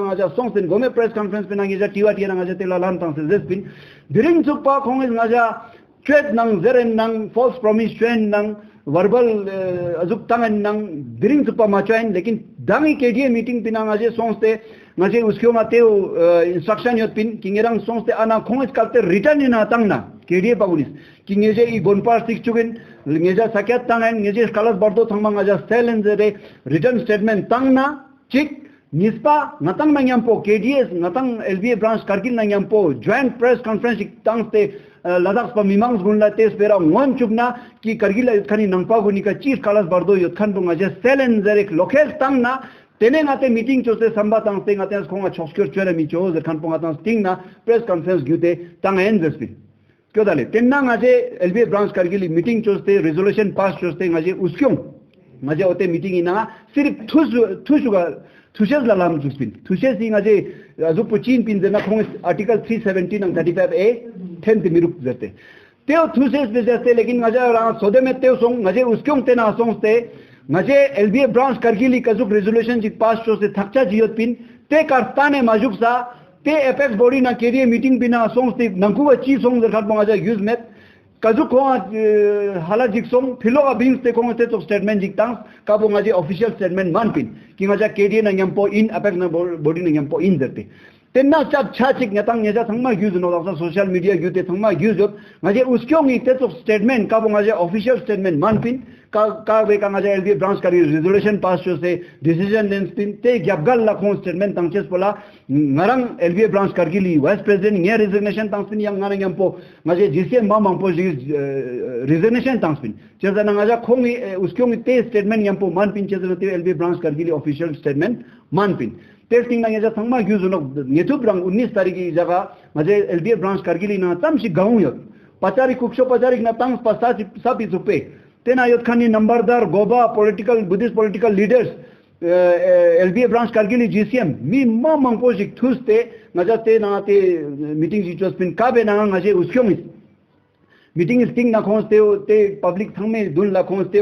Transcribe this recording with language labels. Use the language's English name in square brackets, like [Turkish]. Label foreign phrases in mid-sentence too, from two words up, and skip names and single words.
[Purik] ngaja songsen gome [English] press conference [Purik] pe nangja tiwa ngaja tela lan tang se zespin during suppa khong ngaja threat nang zeren nang [English] false promise [Purik] chain nang verbal azuk tangan nang during suppa ma chain lekin dangi KDA meeting pina ngaje songste ngaje uskyo mateo instruction yot pin kingerang songste ana khong kalte return ina tangna KDA pagulis ki ngeje I gonpar sik chugen ngeja sakyat tangan ngeje kalas bardo thangma ngaja selen zere [English] return statement [Purik] tangna chik nispa ngatang nangyampo KDS ngatang LBA branch kargil nangyampo [English] joint press conference [Purik] tangste ladakh pa mimangs gunla tes pera ngon chubna ki kargil khani nangpa guni ka chief kalas bardo yot khan bunga je selen zere local tangna tene ngate meeting chose samba tang te ngate khonga chokskyor chwere mi chose khan ponga tang sting na [English] press conference [Purik] gyute tang enzerspi kyo dale tenna ngaje LBA branch kargili meeting chose [English] resolution pass [Purik] chose ngaje uskyong ngaje ote meeting ina sirf thushes la lam juspin thushes ngaje azupu chin pin jena khong article 317 and 35A 10th miruk jate teo thushes bejaste lekin ngaje ra sode me teo song ngaje uskyong te na song te ngaje LBA branch kargili kazuk resolution jik pass chose thakcha jiot pin te kartane majuk sa te [English] apex body [Purik] na kerie meeting bina song te nangku chi song der khat ngaje use met kazuk ko hala jik song philo abings te ko te statement jik tang ka bo ngaje [English] official statement [Purik] man pin ki ngaje kerie na nyampo in apex na body na nyampo in derte tenna chap chachik nyatang nyeja thangma use no da [English] social media [Purik] gyute thangma use ngaje uskyong ik te statement ka bo ngaje [English] official statement [Purik] man pin ka ve ka ngaje LBA branch kari [English] resolution pass [Purik] chose decision lens pin te gyabgal la khon statement tangches pola ngarang LBA branch kargili [English] vice president [Purik] nge resignation tangpin yang ngarang yampo ngaje GCM mamang po resignation tangpin chezana ngaja khongi uskyong te statement yampo man pin chezana te LBA branch kargili [English] official statement [Purik] man pin testing na ngeja thangma use no ngetu brang 19 tariki jaga ngaje LBA branch kargili na tamsi gaung yot pachari kuksho pachari na tang pasasi sabi zupe tena yot khani nambardar goba [English] Buddhist political leaders [Purik] LBA branch kargili GCM mi mamang pojik thuste ngaja te na te meeting ji jospin kabe na ngaje uskyong meeting is thing na khonste te public thangme dun la khonste